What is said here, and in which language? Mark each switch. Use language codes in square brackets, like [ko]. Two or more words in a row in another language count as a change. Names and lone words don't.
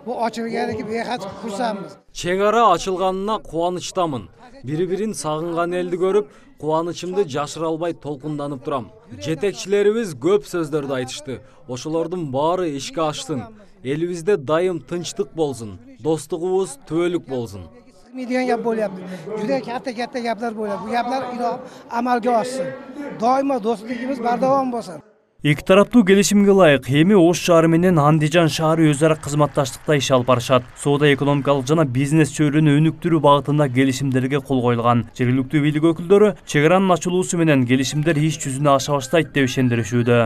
[ky] Чек ара ачылганына кубанычтамын. Бири-бирин сагынган элди көрүп, кубанычымды жашыра албай толкунданып турам. Жетекчилерибиз көп сөздөрдү айтышты. Ошолордун баары ишке ашсын. Элибизде дайым тынчтык болсун, достугубуз түбөлүк болсун. [uz] Milyon gap bo'lyapti. Juda katta gaplar bo'lyapti. Bu gaplar amalga oshsin. Doimo do'stligimiz bardavom bo'lsin. [ky] Эки тараптуу келишимге ылайык эми Ош шаары менен Андижан шаары өз ара кызматташтыкта иш алып барышат. Соода экономикалык жана бизнес чөйрөнү өнүктүрүү багытында келишимдерге кол коюлган. Жергиликтүү бийлик өкүлдөрү чек аранын ачылуусу менен келишимдер иш жүзүнө аша баштайт деп ишендиришүүдө.